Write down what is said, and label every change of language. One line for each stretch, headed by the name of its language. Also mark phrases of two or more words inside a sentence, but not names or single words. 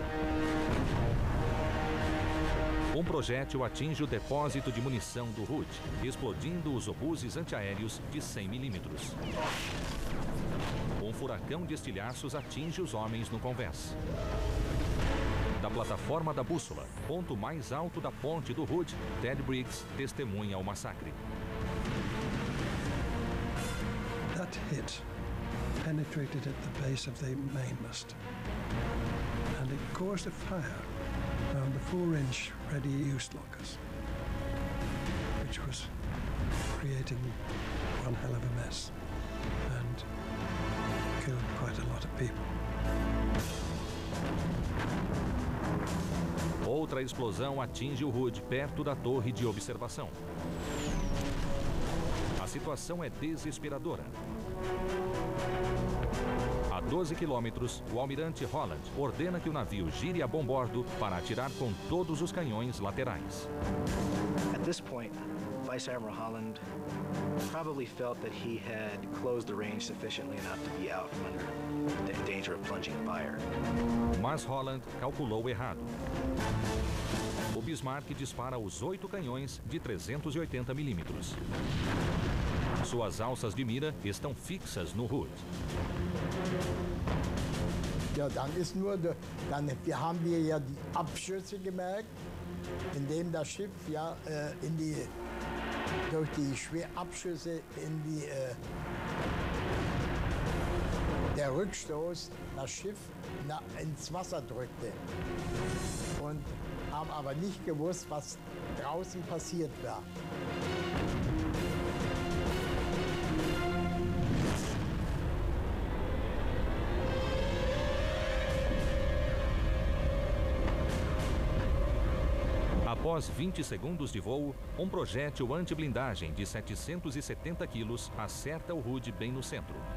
Portuguese: Um projétil atinge o depósito de munição do Hood, explodindo os obuses antiaéreos de 100 milímetros. Um furacão de estilhaços atinge os homens no convés. Da plataforma da bússola, ponto mais alto da ponte do Hood, Ted Briggs testemunha o massacre.
English: That hit penetrated at the base of the mainmast, and it caused a fire around the 4-inch ready use lockers, which was creating one hell of a mess and killed quite a lot of people.
Portuguese: Outra explosão atinge o Hood perto da torre de observação. A situação é desesperadora. A 12 quilômetros, o almirante Holland ordena que o navio gire a bombordo para atirar com todos os canhões laterais.
English: At this point, Vice Admiral Holland probably felt that he had closed the range sufficiently enough to be out from under the danger of plunging fire.
Portuguese: Mas Holland calculou errado. O Bismarck dispara os 8 canhões de 380 milímetros. Suas alças de mira estão fixas no Hood.
German: Ja, dann ist nur, wir haben ja die Abschüsse gemerkt, indem das Schiff ja durch die schweren Abschüsse der Rückstoß das Schiff ins Wasser drückte. Und haben aber nicht gewusst, was draußen passiert war.
Portuguese: Após 20 segundos de voo, um projétil anti-blindagem de 770 quilos acerta o Hood bem no centro.